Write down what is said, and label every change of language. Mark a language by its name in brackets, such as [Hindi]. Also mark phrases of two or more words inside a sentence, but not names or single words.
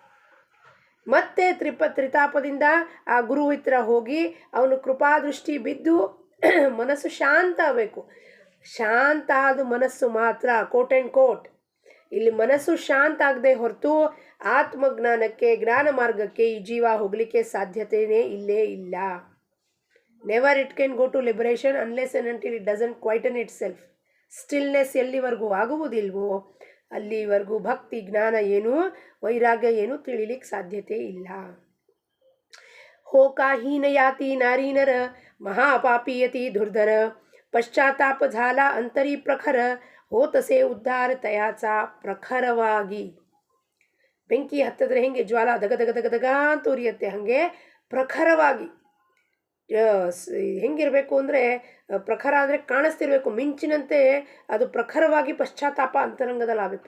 [Kannada] ಮತ್ತೆ ತ್ರಿತಾಪದಿಂದ ಆ ಗುರು ಹತ್ರ ಹೋಗಿ ಅವನು ಕೃಪಾದೃಷ್ಟಿ ಬಿದ್ದು ಮನಸ್ಸು ಶಾಂತ ಆಗಬೇಕು. ಶಾಂತ ಆದ ಮನಸ್ಸು ಮಾತ್ರ [English] quote and quote [Kannada] ಇಲ್ಲಿ ಮನಸ್ಸು ಶಾಂತ ಆಗದೆ ಹೊರತು ಆತ್ಮಜ್ಞಾನಕ್ಕೆ ಜ್ಞಾನ ಮಾರ್ಗಕ್ಕೆ ಈ ಜೀವ ಹೋಗಲಿಕ್ಕೆ ಸಾಧ್ಯತೆಯೇ ಇಲ್ಲೇ ಇಲ್ಲ. [English] never it can go to liberation unless and until it doesn't quieten itself. [Kannada] ಸ್ಟಿಲ್ನೆಸ್ ಎಲ್ಲಿವರೆಗೂ ಆಗುವುದಿಲ್ವೋ ಅಲ್ಲಿವರೆಗೂ ಭಕ್ತಿ ಜ್ಞಾನ ಏನು ವೈರಾಗ್ಯ ಏನು ತಿಳಿಲಿಕ್ಕೆ ಸಾಧ್ಯತೆ ಇಲ್ಲ. [Marathi] होकाहीन याती नारीनर महापापीयती दुर्धर पश्चाताप झाला अंतरी प्रखर होतसे उद्धार तयाचा ಪ್ರಖರವಾಗಿ. [Kannada] ಬೆಂಕಿ ಹತ್ತಿದ್ರೆ ಹೆಂಗೆ ಜ್ವಾಲ ದಗ ದಗ ದಗ ದಗ ಅಂತ ಉರಿಯುತ್ತೆ, ಹಾಗೆ ಪ್ರಖರವಾಗಿ ಹೆಂಗಿರಬೇಕು ಅಂದರೆ, ಪ್ರಖರ ಅಂದರೆ ಕಾಣಿಸ್ತಿರ್ಬೇಕು, ಮಿಂಚಿನಂತೆ ಅದು ಪ್ರಖರವಾಗಿ ಪಶ್ಚಾತ್ತಾಪ ಅಂತರಂಗದಲ್ಲಿ ಆಗಬೇಕು.